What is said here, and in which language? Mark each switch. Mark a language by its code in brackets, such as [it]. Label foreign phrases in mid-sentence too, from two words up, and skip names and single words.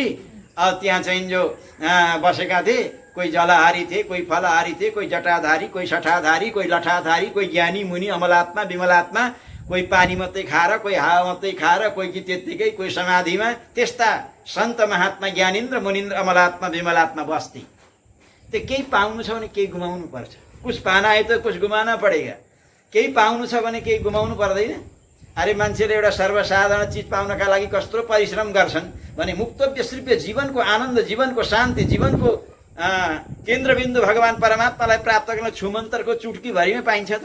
[ne] अब त्यहाँ चाहिँ जो बसेका थिए, कोही जलहारी थिए, कोही फलहारी थिए, कोही जटाधारी, कोही सठाधारी, कोही लठाधारी, कोही ज्ञानी मुनि अमलात्मा विमलात्मा, कोही पानी मात्रै खाएर, कोही हावा मात्रै खाएर, कोही कि त्यत्तिकै, कोही समाधिमा। त्यस्ता सन्त महात्मा ज्ञानेन्द्र मुनिन्द्र अमलात्मा विमलात्मा बस्थे। त्यो केही पाउनु छ भने केही गुमाउनु पर्छ। [hi] कुछ पाना है त कुछ गुमाना पडेगा। [ne] केही पाउनु छ भने केही गुमाउनु पर्दैन। अरे मान्छेले एउटा सर्वसाधारण चिज पाउनका लागि कस्तो परिश्रम गर्छन् भने मुक्त विश्रिप्य जीवनको आनन्द, जीवनको शान्ति, जीवनको केन्द्रबिन्दु भगवान परमात्मालाई प्राप्त गर्न छुमन्तरको चुटकीभरिमै पाइन्छ त?